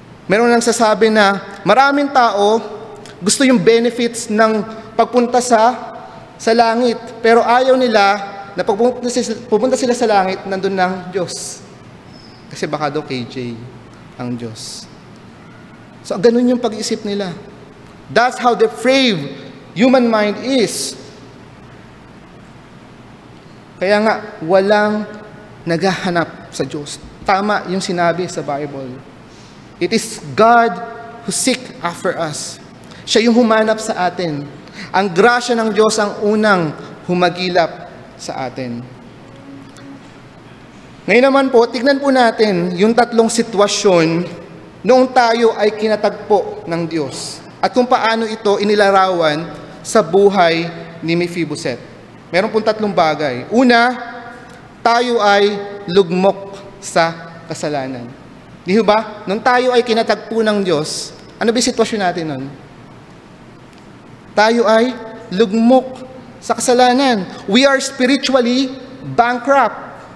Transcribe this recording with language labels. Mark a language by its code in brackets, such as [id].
[tl] Meron nang sasabi na maraming tao gusto yung benefits ng pagpunta sa langit. Pero ayaw nila na pupunta sila sa langit, nandun ng Diyos. Kasi baka daw KJ ang Diyos. So ganun yung pag-isip nila. [en] That's how depraved human mind is. [tl] Kaya nga, walang naghahanap sa Diyos. Tama yung sinabi sa Bible. [en] It is God who seek after us. [tl] Siya yung humanap sa atin. Ang grasya ng Diyos ang unang humagilap sa atin. Ngayon naman po, tignan po natin yung tatlong sitwasyon noong tayo ay kinatagpo ng Diyos at kung paano ito inilarawan sa buhay ni Mephibosheth. Meron pong tatlong bagay. Una, tayo ay lugmok sa kasalanan. Di ba? Nung tayo ay kinatagpo ng Diyos, ano ba yung sitwasyon natin nun? Tayo ay lugmok sa kasalanan. [en] We are spiritually bankrupt.